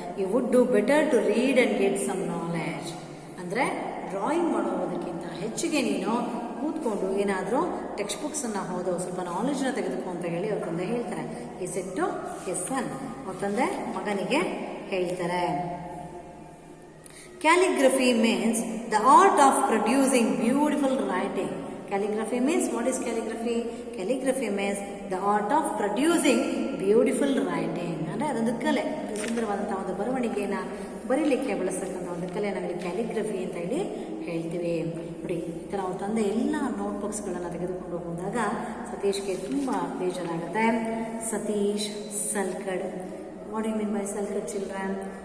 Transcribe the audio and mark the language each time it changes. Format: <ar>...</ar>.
<en>You would do better to read and get some knowledge.</en> <kn>ಅಂದರೆ drawing ಮಾಡೋದಕ್ಕಿಂತ ಹೆಚ್ಚಿಗೆ ನೀನು ಕೂತ್ಕೊಂಡು ಏನಾದರೂ ಟೆಕ್ಸ್ಟ್ ಬುಕ್ಸನ್ನು ಓದೋ ಸ್ವಲ್ಪ ನಾಲೆಜ್ನ ತೆಗೆದುಕೋ ಅಂತ ಹೇಳಿ ಅವ್ರ ತಂದೆ ಹೇಳ್ತಾರೆ.</kn> <en>he said to his son,</en> <kn>ಅವ್ರ ತಂದೆ ಮಗನಿಗೆ ಹೇಳ್ತಾರೆ.</kn> <en>Calligraphy means the art of producing beautiful writing. Calligraphy means, what is calligraphy? Calligraphy means the art of producing beautiful writing.</en> <kn>ಅಂದರೆ ಅದೊಂದು ಕಲೆ, ಸುಂದರವಾದಂಥ ಒಂದು ಬರವಣಿಗೆಯನ್ನು ಬರೀಲಿಕ್ಕೆ ಬಳಸ್ತಕ್ಕಂಥ ಒಂದು ಕಲೆ ನಾವಿಲ್ಲಿ ಕ್ಯಾಲಿಗ್ರಫಿ ಅಂತ ಹೇಳಿ ಹೇಳ್ತೀವಿ. ನೋಡಿ, ಈ ಥರ ಅವ್ರ ತಂದೆ ಎಲ್ಲ ನೋಟ್ಬುಕ್ಸ್ಗಳನ್ನು ತೆಗೆದುಕೊಂಡು ಹೋದಾಗ ಸತೀಶ್ಗೆ ತುಂಬ ಬೇಜಾರಾಗುತ್ತೆ.</kn> <en>Satish sulked. What you mean by sulked children?</en>